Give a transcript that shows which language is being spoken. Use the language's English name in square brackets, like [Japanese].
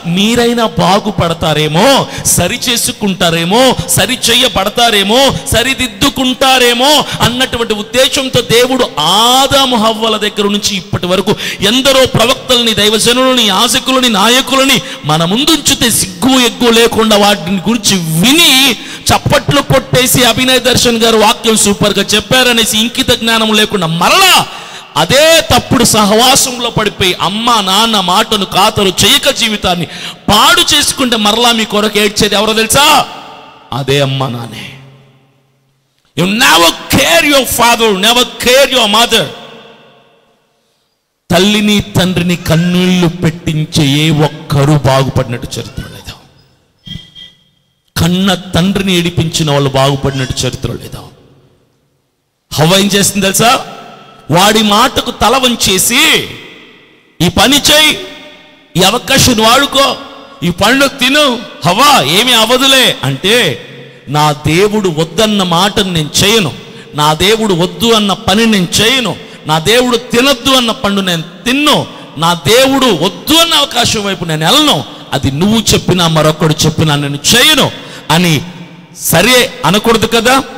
[Telugu] మీరైనా బాగుపడతారేమో, సరి చేసుకుంటారేమో, సరి చేయబడతారేమో, సరిదిద్దుకుంటారేమో అన్నటువంటి ఉద్దేశంతో దేవుడు ఆదాము హవ్వల దగ్గర నుంచి ఇప్పటి వరకు ఎందరో ప్రవక్తల్ని, దైవజనులని, యాజకులని, నాయకులని మన ముందుంచితే సిగ్గు ఎగ్గు లేకుండా వాటిని గురించి విని చప్పట్లు కొట్టేసి అభినయ్ దర్శన్ గారు వాక్యం సూపర్గా చెప్పారనేసి ఇంకిత జ్ఞానం లేకుండా మరలా అదే తప్పుడు సహవాసంలో పడిపోయి అమ్మ నాన్న మాటను ఖాతరు చేయక జీవితాన్ని పాడు చేసుకుంటే మరలా మీ కొరకు ఏడ్చేది ఎవరో తెలుసా? అదే అమ్మ నాన్నే. [English] You never care your father, never care your mother. [Telugu] తల్లిని తండ్రిని కన్నీళ్లు పెట్టించే ఏ ఒక్కరూ బాగుపడినట్టు చరిత్ర లేదా. కన్న తండ్రిని ఏడిపించిన వాళ్ళు బాగుపడినట్టు చరిత్ర లేదా. హవ్వ ఏం చేస్తుంది తెలుసా? వాడి మాటకు తల వంచేసి ఈ పని చేయి, ఈ అవకాశం వాడుకో, ఈ పండ్లు తిను, హవ్వ ఏమీ అవ్వదులే అంటే, నా దేవుడు వద్దన్న మాటను నేను చేయను, నా దేవుడు వద్దు అన్న పని నేను చేయను, నా దేవుడు తినొద్దు అన్న పండు నేను తిన్ను, నా దేవుడు వద్దు అన్న అవకాశం వైపు నేను వెళ్ళను, అది నువ్వు చెప్పినా మరొకడు చెప్పినా నేను చేయను అని సరే అనకూడదు కదా.